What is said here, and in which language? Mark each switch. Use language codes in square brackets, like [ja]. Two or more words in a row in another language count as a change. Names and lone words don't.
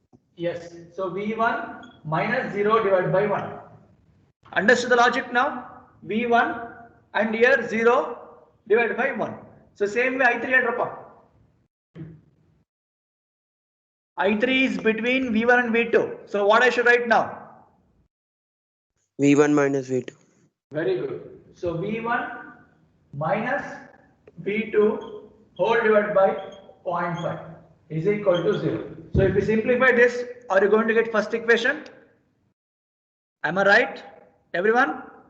[en] Yes. So V1 minus 0 divided by 1. Understood the logic now? V1 and here 0 divided by 1. So same way I3 and drop off. I3 is between V1 and V2. So what I should write now? V1 minus V2. Very good. So V1 minus V2 whole divided by 0.5 is equal to 0. So if you simplify this, are you going to get first equation? Am I right? Everyone?